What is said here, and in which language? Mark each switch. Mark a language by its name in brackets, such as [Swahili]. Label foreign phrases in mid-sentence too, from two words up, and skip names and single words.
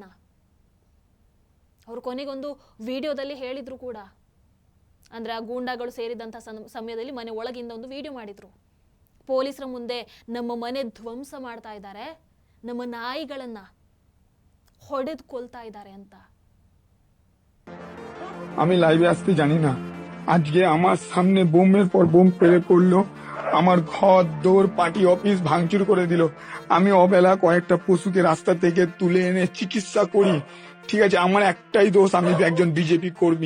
[Kannada] ಅವರು ಕೊನೆಗೊಂದು ವಿಡಿಯೋದಲ್ಲಿ ಹೇಳಿದ್ರು ಕೂಡ, ಅಂದ್ರೆ ಆ ಗೂಂಡಾಗಳು ಸೇರಿದಂಥ ಸಮಯದಲ್ಲಿ ಮನೆ ಒಳಗಿಂದ ಒಂದು ವಿಡಿಯೋ ಮಾಡಿದ್ರು. ಪೊಲೀಸರ ಮುಂದೆ ನಮ್ಮ ಮನೆ ಧ್ವಂಸ ಮಾಡ್ತಾ ಇದ್ದಾರೆ, ನಮ್ಮ ನಾಯಿಗಳನ್ನ ಹೊಡೆದು ಕೊಲ್ತಾ ಇದ್ದಾರೆ ಅಂತ. [Bangla] আমি লাইভে আসতে জানি না, আজকে আমার সামনে বোমের পর বোম ফেলে পড়লো, আমার ঘর দৌড় [English] party office [Bangla] ভাঙচুর করে দিল। আমি অবেলা কয়েকটা পশুকে রাস্তা থেকে তুলে এনে চিকিৎসা করি। ঠিক আছে, আমার একটাই দোষ, আমি একজন বিজেপি কর্মী।